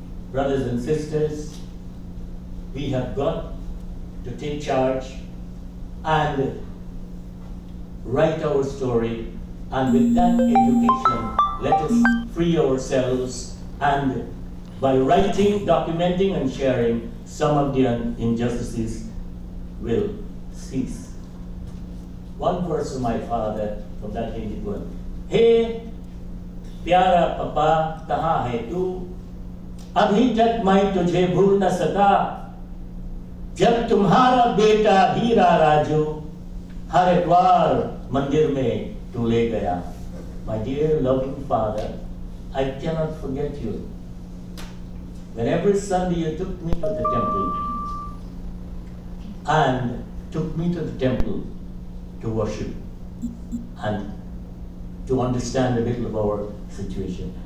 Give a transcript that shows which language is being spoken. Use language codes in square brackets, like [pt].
[en] Brothers and sisters, we have got to take charge and write our story, and with that education, let us free ourselves, and by writing, documenting, and sharing, some of the injustices will cease. One verse from my father, from that Hindi poem. [hi] Hey, प्यारा पापा कहाँ है तू? अभी तक मैं तुझे भूल न सका, जब तुम्हारा बेटा हीरा राजू हर इतवार मंदिर में तू ले गया. [en] My dear loving father, I cannot forget you. When every Sunday you took me to the temple and took me to the temple to worship and to understand a little of our situation.